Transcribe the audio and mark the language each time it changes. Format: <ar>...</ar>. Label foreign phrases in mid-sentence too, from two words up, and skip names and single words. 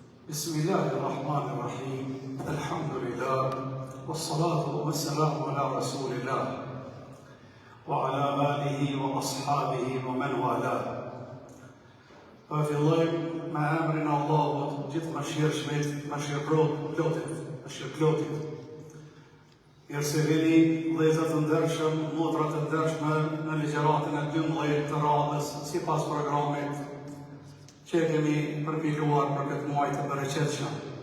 <ar>بسم الله الرحمن الرحيم. Alhamdulillah. والصلاة والسلام على رسول الله. وعلى آله وأصحابه ومن والى.</ar> <sq>Fillojmë me emrin e Allahut, gjithë mëshirshmit, mëshirëplotit. Mirësevini, vëllezër të ndershëm, motra të ndershme në ligjëratën e 12 të radhës, sipas programit që kemi përpiluar për këtë muaj të bereqetshëm.</sq>